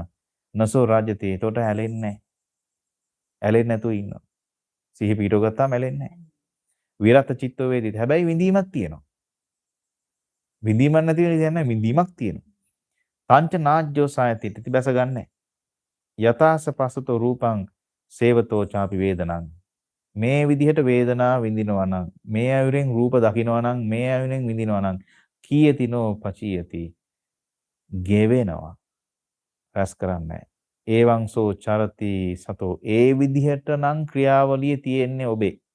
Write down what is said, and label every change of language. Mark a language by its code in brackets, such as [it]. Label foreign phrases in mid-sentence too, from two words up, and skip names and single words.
[pi] නසෝ රාජ්‍යති. [si] එතකොට ඇලෙන්නේ නැහැ. ඇලෙන්නේ නැතුව ඉන්නවා. සිහිය පිහිටව ගත්තාම ඇලෙන්නේ නැහැ. [pi] විරත් චිත්තෝ වේදිත. [si] හැබැයි විඳීමක් තියෙනවා. විඳීමක් නැති වෙන දෙයක් නැහැ. විඳීමක් තියෙනවා. [pi] පංච නාජ්ජෝ සායති [si] තිබැස ගන්නෑ. [pi] යතාස පසතෝ රූපං සේවතෝ ചാපි වේදනං. [si] මේ විදිහට වේදනා විඳිනවා නම් මේ අයුරෙන් රූප දකිනවා නම් මේ අයුරෙන් විඳිනවා නම් [pi] කීයතිනෝ පචියති [si] ගෙවෙනවා රැස් කරන්නේ. [pi] ඒවං සෝ චරති සතෝ [si] ඒ විදිහට නම් ක්‍රියාවලිය තියෙන්නේ ඔබේ.